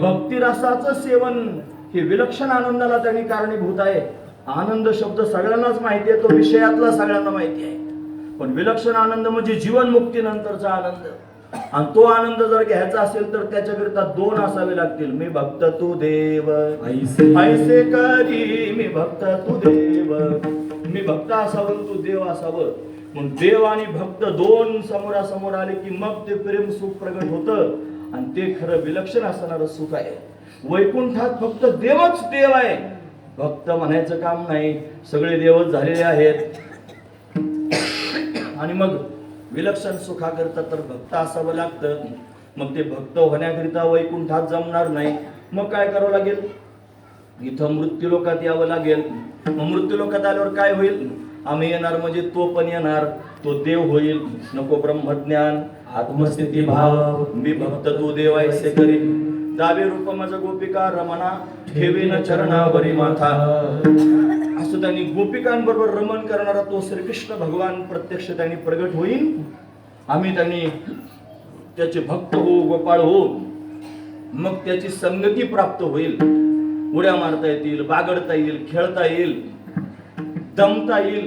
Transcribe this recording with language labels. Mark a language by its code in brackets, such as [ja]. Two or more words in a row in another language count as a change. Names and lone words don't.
[mr] भक्तिरसाचं सेवन हे विलक्षण आनंदाला त्यांनी कारणीभूत आहे. आनंद शब्द सगळ्यांनाच माहिती आहे, तो विषयातला सगळ्यांना माहिती आहे. पण विलक्षण आनंद म्हणजे जीवन मुक्तीनंतरचा आनंद. आणि तो आनंद जर घ्यायचा असेल तर त्याच्याकरिता 2 असावे लागतील. मी भक्त तू देव ऐसे करी, मी भक्त तू देव. मी भक्त असावं, तू देव असावं. म्हणून देव आणि भक्त 2 समोरासमोर आले की मग ते प्रेम सुख प्रगट होतं. आणि ते खरं विलक्षण असणारं सुख आहे. वैकुंठात फक्त देवच देव आहे, भक्त म्हणायचं काम नाही. सगळे देवच झालेले आहेत. आणि मग विलक्षण सुखाकरता तर भक्त असावं लागतं. मग ते भक्त होण्याकरिता वैकुंठात जमणार नाही. मग काय करावं लागेल? इथं मृत्यूलोकात यावं लागेल. मग मृत्यूलोकात आल्यावर काय होईल? आम्ही येणार म्हणजे तो पण येणार, तो देव होईल. नको ब्रह्मज्ञान आत्मस्थिती भाव, मी भक्त तू देव ऐसे करी. दावे रूप मज गोपिका रमणा, ठेवीन चरणावरी माथा. असं त्यांनी गोपिकांबरोबर रमण करणारा तो श्रीकृष्ण भगवान प्रत्यक्ष त्यांनी प्रगट होईल. आम्ही त्यांनी त्याचे भक्त हो, गोपाळ हो. मग त्याची संगती प्राप्त होईल. उड्या मारता येतील, बागडता येईल, खेळता येईल, दमता येईल.